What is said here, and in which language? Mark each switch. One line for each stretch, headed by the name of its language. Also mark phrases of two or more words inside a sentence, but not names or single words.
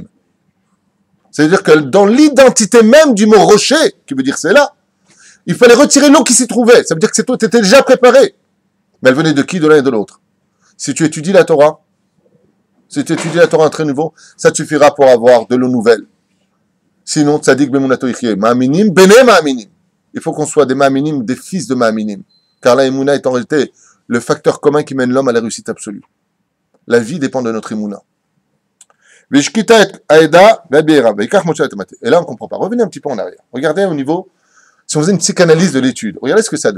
French: C'est-à-dire que dans l'identité même du mot rocher, qui veut dire Sela, il fallait retirer l'eau qui s'y trouvait. Ça veut dire que cette eau était déjà préparée. Mais elle venait de qui? De l'un et de l'autre. Si tu étudies la Torah, un très nouveau, ça te suffira pour avoir de l'eau nouvelle. Sinon,
Hebrew: צדיק באמונתו יחיה. מאמינים, בני מאמינים.
French: Il faut qu'on soit des ma'aminim, des fils de ma'aminim. Car la émouna est en réalité le facteur commun qui mène l'homme à la réussite absolue. La vie dépend de notre émouna. Et là, on ne comprend pas. Revenez un petit peu en arrière. Regardez au niveau, si on faisait une psychanalyse de l'étude, regardez ce que ça donne.